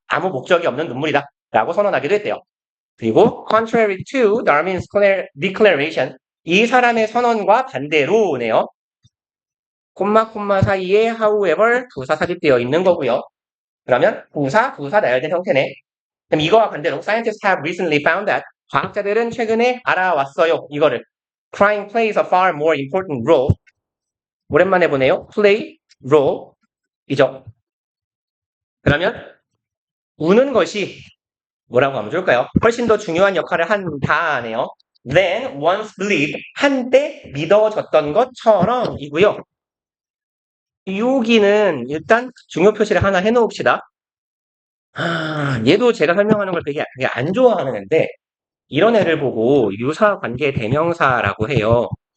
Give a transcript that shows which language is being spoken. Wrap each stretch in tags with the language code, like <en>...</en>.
<ko>아무 목적이 없는 눈물이다. 라고 선언하기도 했대요. 그리고</ko> <en>contrary to Darwin's declaration</en> <ko>이 사람의 선언과 반대로네요. 콤마 사이에 however 부사 삽입되어 있는 거고요. 그러면 부사 나열된 형태네. 그럼 이거와 반대로</ko> <en>scientists have recently found that</en> <ko>과학자들은 최근에 알아왔어요. 이거를</ko> <en>crying plays a far more important role.</en> <ko>오랜만에 보네요.</ko> <en>play role 이죠.</en> <ko>그러면 우는 것이 뭐라고 하면 좋을까요? 훨씬 더 중요한 역할을 한다네요.</ko> <en>Then once believed</en> <ko>한때 믿어졌던 것처럼 이고요. 여기는 일단 중요 표시를 하나 해놓읍시다. 얘도 제가 설명하는 걸 되게 안 좋아하는 애인데 이런 애를 보고 유사관계 대명사라고 해요.</ko>